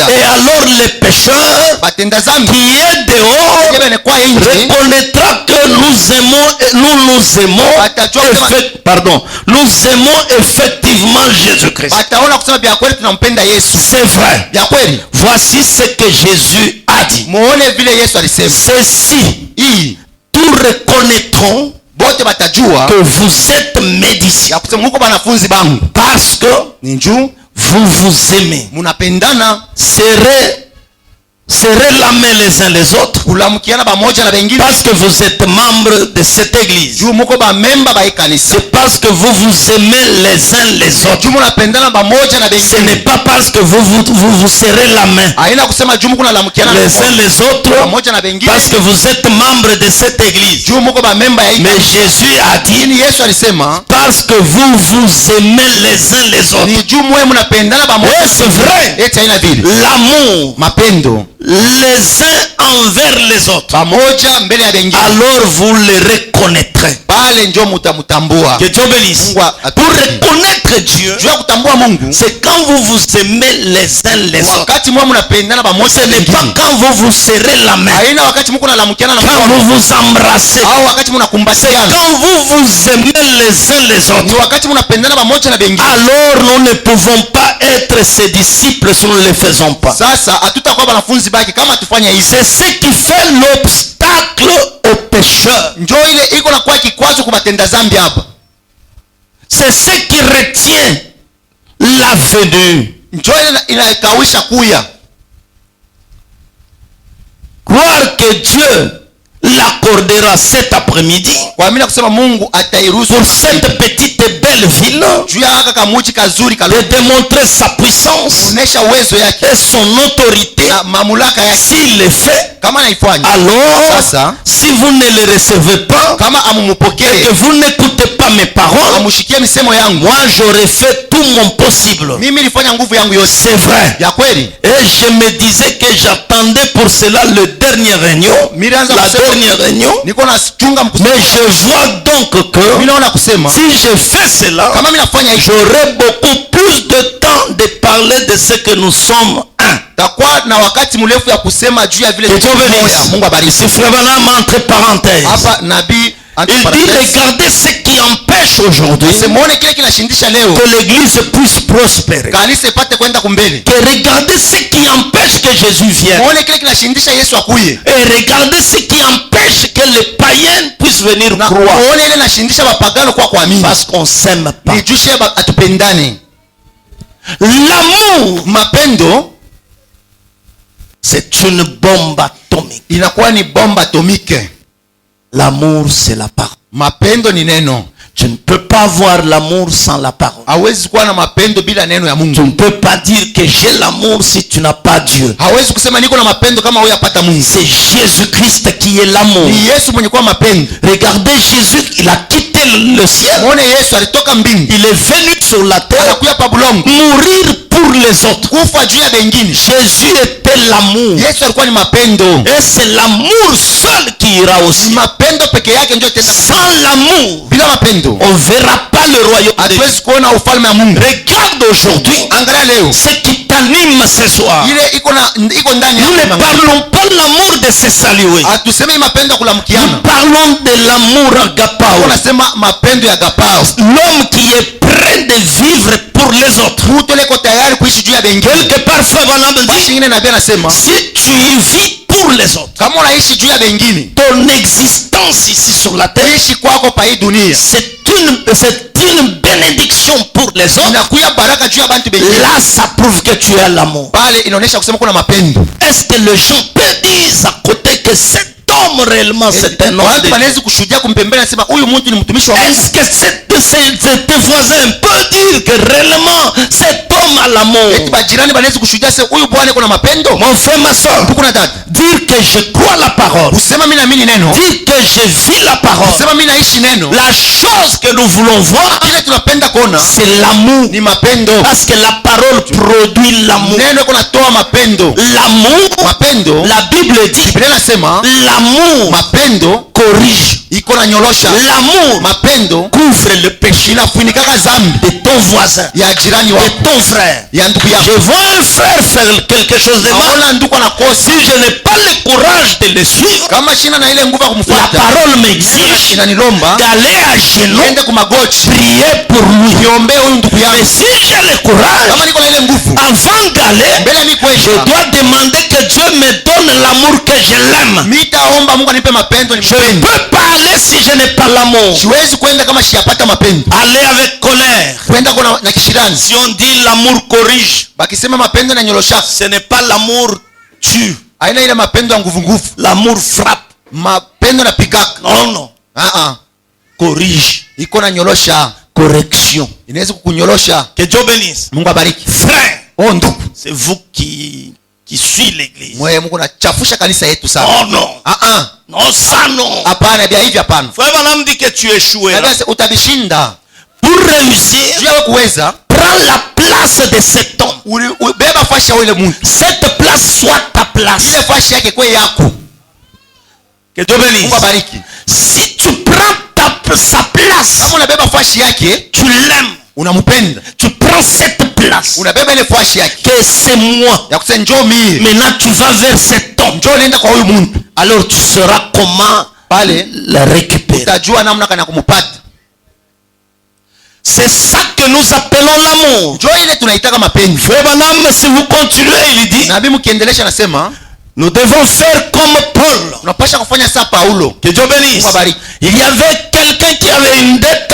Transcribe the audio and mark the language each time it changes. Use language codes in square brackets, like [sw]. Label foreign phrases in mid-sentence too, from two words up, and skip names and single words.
[fr] Et alors les pécheurs [sw] batenda zambi [fr] qui est dehors [sw] yebene kwa nje [fr] reconnaîtra que nous aimons effectivement Jésus-Christ. [sw] bataona kusema bya kweli tunampenda Yesu. [fr] C'est vrai. [sw] Bya kweli. [fr] Voici ce que Jésus a dit. [sw] muone vile Yesu alisema. [fr] Ceci, [sw] hii [fr] tous reconnaîtront [sw] bote batajua [fr] que vous êtes mes disciples. [sw] ya kusema muko banafunzi bangu [fr] Parce que [sw] ninju [fr] vous vous aimez. [sw] munapendana. [fr] Serrez la main les uns les autres. [sw] kulamukiana pamoja na wengine. [fr] Parce que vous êtes membres de cette église. [sw] juu muko ba memba ba kanisa. [fr] C'est parce que vous vous aimez les uns les autres. [sw] juu munapendana pamoja na [fr] Ce [sw] wengine. [fr] n'est pas parce que vous serrez la main [sw] haina kusema juu muko nalamukiana [fr] les uns les autres [sw] pamoja na wengine [fr] parce que vous êtes membres de cette église. [sw] juu muko ba memba ya [fr] Mais Jésus a dit [sw] ini Yesu alisema [fr] parce que vous vous aimez les uns les autres. [sw] ni juu mwe mnapendana pamoja. [fr] Et c'est vrai. [sw] eti haina vile [fr] L'amour [sw] mapendo [fr] les uns envers les autres, [sw] pamoja mbele ya wengine, [fr] alors vous les reconnaîtrez. [sw] pale ndio mtamtambua. [fr] Que Dieu bénisse. Pour reconnaître Dieu, [sw] juu ya kutambua Mungu [fr] c'est quand vous vous aimez les uns les autres. [sw] wakati mwe mnapendana pamoja. [fr] Ce n'est pas quand vous vous serrez la main, [sw] haina wakati mko nalamukiana na [fr] quand vous vous embrassez, [sw] au wakati [fr] c'est [sw] mnakumbatiana. [fr] quand vous vous aimez les uns les [sw] ni [fr] autres. [sw] wakati mnapendana pamoja na wengine. [fr] Alors nous ne pouvons pas être ses disciples si nous ne le faisons pas. [sw] Sasa hatutakuwa wanafunzi baki kama tufanye hivi. [fr] C'est ce qui fait l'obstacle aux pécheurs. [sw] Njoo ile iko na kwa kikwazo kubatenda zambi hapa. [fr] C'est ce qui retient la venue. [sw] Njoo ile inakawisha kuya. [fr] Croire que Dieu l'accordera cet après-midi [sw] Kuamini kusema Mungu atairuhusu [fr] pour cette petite et belle ville [sw] juu ya haka kamuji kazuri [fr] de [sw] kalo [fr] démontrer sa puissance [sw] kuonesha uwezo yake [fr] et son autorité. [sw] na mamlaka yake. [fr] S'il le fait, [sw] Kama naifanya [fr] alors [sw] sasa, [fr] si vous ne le recevez pas [sw] kama [fr] et [sw] amumupokee, [fr] que vous n'écoutez pas mes paroles, [sw] amushikie misemo yangu, [fr] moi j'aurais fait tout mon possible. [sw] mimi nilifanya nguvu yangu yote. [fr] C'est vrai. [sw] Ya kweli. [fr] Et je me disais que j'attendais pour cela le dernier réunion, [sw] Milianza [fr] la [sw] kusema [fr] dernière réunion. [sw] niko nachunga mkusanyiko. [fr] Mais je vois donc que [sw] Mimi naona kusema [fr] si je fais cela, [sw] kama mimi nafanya hivi [fr] j'aurai beaucoup plus de temps de parler de ce que nous sommes un. [sw] takuwa na wakati mrefu ya kusema juu ya vile [fr] Que Dieu bénisse. [sw] Mungu abariki. [fr] Ici, frère Branham, entre parenthèses, [sw] Hapa nabii [fr] il dit regardez ce qui empêche aujourd'hui [sw] simuone kile kinashindisha leo [fr] que l'église puisse prospérer. [sw] kanisa ipate kwenda kumbele. [fr] Que regardez ce qui empêche que Jésus vienne. [sw] Muone kile kinashindisha Yesu akuye. [fr] Et regardez ce qui empêche que les païens puissent venir [sw] Na [fr] croire. [sw] muone ile inashindisha wapagano kwa kuamini. [fr] Parce qu'on s'aime pas. [sw] Ni juu sheba atupendane. [fr] L'amour, [sw] Mapendo [fr] c'est une bombe atomique. [sw] inakuwa ni bomba atomike. [fr] L'amour, c'est la parole. [sw] Mapendo ni neno. [fr] Tu ne peux pas avoir l'amour sans la parole. [sw] hawezi kuwa na mapendo bila neno ya [fr] Tu [sw] Mungu. [fr] ne peux pas dire que j'ai l'amour si tu n'as pas Dieu. [sw] Hawezi kusema niko na mapendo kama wewe hapata Mungu. [fr] C'est Jésus-Christ qui est l'amour. [sw] Ni Yesu mwenye kuwa mapendo. [fr] Regardez Jésus, il a quitté le ciel. [sw] Muone Yesu alitoka mbingu. [fr] Il est venu sur la terre [sw] Anakuya pa bulongo. [fr] mourir pour les autres. [sw] Kufa juu ya bengine. [fr] Jésus était l'amour. [sw] Yesu alikuwa ni mapendo. [fr] Et c'est l'amour seul qui ira au [sw] Ni [fr] ciel. [sw] mapendo peke yake ndio tenda. [fr] Sans l'amour, [sw] Bila mapendo [fr] on ne verra pas le royaume de Dieu. [sw] hatuwezi kuona ufalme wa Mungu. [fr] Regarde aujourd'hui [sw] Angalia leo. [fr] ce qui t'anime ce soir. [sw] Ile iko ndani [fr] Nous ne [sw] yako. [fr] parlons pas de l'amour de se saluer. [sw] Hatusemi mapendo ya [fr] Nous [sw] kulamkiana. [fr] parlons de l'amour agapao. [sw] Tunasema mapendo ya agapao. [fr] L'homme qui est prêt de vivre pour les autres. [sw] Mtu leko tayari kuishi juu ya bengine. [fr] Quelque part, Frère Branham [sw] Basi [fr] dit, [sw] ingine nabii anasema [fr] si tu vis pour les autres, [sw] kama unaishi juu ya bengine, [fr] ton existence ici sur la terre, [sw] ishi kwako pa hii dunia [fr] c'est une bénédiction pour les autres. [sw] inakuya baraka juu ya bantu bengine. [fr] Là, ça prouve que tu as l'amour. [sw] Pale inaonyesha kusema kuna mapendo. [fr] Est-ce que les gens peuvent dire à côté que cet homme réellement c'est un homme de [sw] Watu [fr] Dieu? [sw] wanaweza kushuhudia kumpembelea nasema huyu mtu ni mtumishi wa Mungu. [fr] Est-ce que tes voisins peuvent dire que réellement cet homme a l'amour? [sw] Eti bajirani wanaweza kushuhudia sema huyu bwana kuna mapendo. [fr] Mon frère, ma soeur, [sw] Kuna dada. [fr] dire que je crois la parole, [sw] Usema mimi naamini neno. [fr] dire que je vis la parole, [sw] Usema mimi naishi neno. [fr] la chose que nous voulons voir, [sw] Kile tunapenda kuona [fr] c'est l'amour. [sw] ni mapendo. [fr] Parce que la parole produit l'amour. [sw] Neno iko natoa mapendo. [fr] L'amour, [sw] Mapendo. [fr] la Bible dit, [sw] Biblia inasema [fr] l'amour [sw] mapendo [fr] corrige. [sw] iko na nyorosha. [fr] L'amour [sw] Mapendo [fr] couvre le péché [sw] inafunikaka dhambi [fr] de ton voisin, [sw] ya jirani [fr] de [sw] wako, [fr] ton frère. [sw] ya ndugu [fr] Je [sw] yako. [fr] vois un frère faire quelque chose de mal. [sw] Aona ndugu anakosa. [fr] Si je n'ai pas le courage de le suivre, [sw] Kama shina na ile nguvu ya [fr] la [sw] kumfuata, [fr] parole m'exige [sw] inanilomba [fr] d'aller à genoux, [sw] niende kumagoti [fr] prier pour lui. [sw] niombee huyu ndugu [fr] Mais [sw] yangu. [fr] si j'ai le courage, [sw] Kama niko na ile nguvu, [fr] avant d'aller, [sw] mbele mi [fr] je [sw] kwenda, [fr] dois demander que Dieu me donne l'amour que je l'aime. [sw] mitaomba Mungu anipe mapendo [fr] Je ne [sw] nimpende. [fr] peux pas aller si je n'ai pas l'amour. [sw] Siwezi kwenda kama siyapata mapendo. [fr] Aller avec colère. [sw] Kwenda kuna na kishirani. [fr] Si on dit l'amour corrige, [sw] Bakisema mapendo na nyorosha. [fr] ce n'est pas l'amour tue. [sw] Haina ile mapendo ya nguvu nguvu. [fr] L'amour frappe. [sw] Mapendo na pigaka. [fr] Non, non. Corrige. [sw] Iko na nyorosha. [fr] Correction. [sw] Inaweza kukunyorosha. [fr] Que Dieu bénisse. [sw] Mungu abariki. [fr] Frère, [sw] Oh ndugu. [fr] c'est vous qui suit l'église. [sw] Mwe Mungu nachafusha kanisa yetu Oh sana. [fr] non. Non, ça non. [sw] Hapana, bia hivi hapana. [fr] Frère Branham dit que tu échoues. [sw] Nabia utabishinda. [fr] Pour réussir, [sw] Juu ya kuweza, [fr] prends la place de cet homme. [sw] beba fashi ya ule mtu. [fr] Cette place soit ta place. [sw] Ile fashi yake kwe yako. [fr] Que Dieu bénisse. [sw] Mungu abariki. [fr] Si tu prends sa place, [sw] Kama unabeba fashi yake, [fr] tu l'aimes. [sw] unampenda. [fr] Tu prends cette place. [sw] Unabeba ile fashi yake. [fr] Que c'est moi. [sw] Ya kusema njoo mie. [fr] Maintenant tu vas vers cet homme. [sw] Njoo nenda kwa huyu mtu. [fr] Alors tu sauras comment [sw] Pale [fr] le récupérer. [sw] utajua namna kana kumupata. [fr] C'est ça que nous appelons l'amour. [sw] Njoo ile tunaitaka mapenzi. [fr] Frère Branham, si vous continuez, il dit, [sw] Nabii mkiendelesha anasema, [fr] nous devons faire comme Paul. [sw] unapasha kufanya saa Paulo. [fr] Que Dieu bénisse. [sw] Mungu abariki. [fr] Il y avait quelqu'un qui avait une dette.